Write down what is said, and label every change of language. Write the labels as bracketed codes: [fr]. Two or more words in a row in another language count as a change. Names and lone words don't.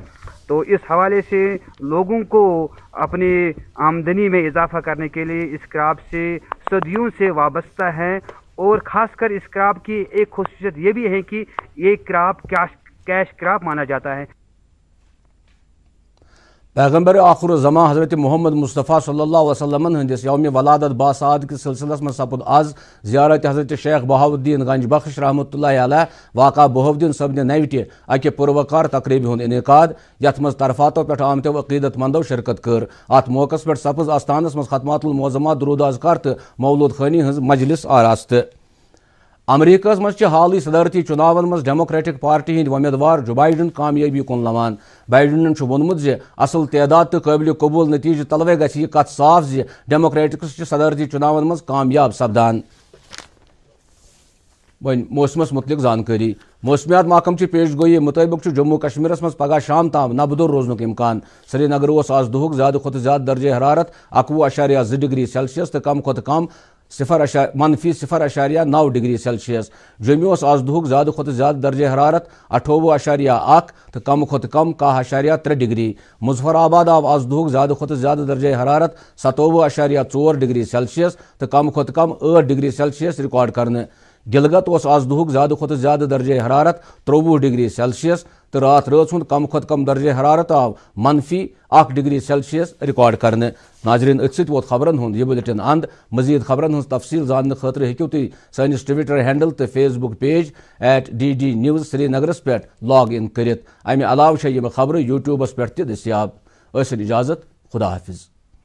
[ur] تو اس حوالے سے لوگوں کو اپنی آمدنی میں اضافہ کرنے کے لیے اس کراپ سے صدیوں سے وابستہ ہیں، اور خاص کر اس کراپ کی ایک خصوصیت یہ بھی ہے کہ یہ کراپ [en] cash crop [ur] مانا جاتا ہے. [ks] پیغمبر آخر الزمان حضرت محمد مصطفیٰ صلی اللہ علیہ وسلم ہندس یوم ولادت باسعاد کس سلسلس من سپد آز زیارت حضرت شیخ بہاؤالدین گنج بخش رحمۃ اللہ علیہ واقع بہاؤالدین صبن نیوٹہ اکہ پروقار تقریب ہند انعقاد یت مز طرفاتو پہ آمتو عقیدت مندو شرکت کر. ات موقع پہ سپز استانس مز ختمات المعظمات درود اذکار تو مولود خانی ہز مجلس آراست. امریکہ مز حالی صدارتی چناون مز ڈیموکریٹک پارٹی ہند امیدوار جو بائیڈن کامیابی کن لوان. بائیڈنن وونمت اصل تعداد تو قابل قبول نتیجہ تلوے گژھِ یہ کت صاف ڈیموکریٹکس صدارتی چناون مز کامیاب سپدان. ون موسمس متعلق زانکاری. موسمیات محکم چی پیش گوئی مطابق جموں کشمیر مز پگہ شام تام نبدور روزنک امکان. سری نگر آز دہک زیادہ کھت زیادہ درجہ حرارت 21.2 ڈگری سیلسیس تو کم کھت کم -0.9 ڈگری سیلسیس. جموں آز دہک زیادہ کھت زیادہ درجہ حرارت 28.1 تو کم کھت کم 10.3 ڈگری. مظفر آباد آو آز دہک زیادہ کھت زیادہ درجہ حرارت 27.4 ڈگری سیلسیس تو کم کھت کم 8 ڈگری سیلسیس ریکارڈ کرنے. گلگت آز دہک زیادہ کھت زیادہ درجہ حرارت 23 ڈگری سیلسیس تو رات رات ہند کم کھت کم درجہ حرارت آو -1 ڈگری سیلسیس ریکارڈ کرنے. ناظرین ات ست ووت خبرن ہند یہ بلٹن اند. مزید خبرن ہز تفصیل زاننے خاطر ہیکو تھی سانس ٹویٹر ہینڈل تو فیس بک پیج @DD News سری نگرس پہ [en] log in [ks] کرت. امہ علاوہ یہ خبر یوٹیوبس پہ تہ دستیاب. ٲسِن اجازت، خدا حافظ.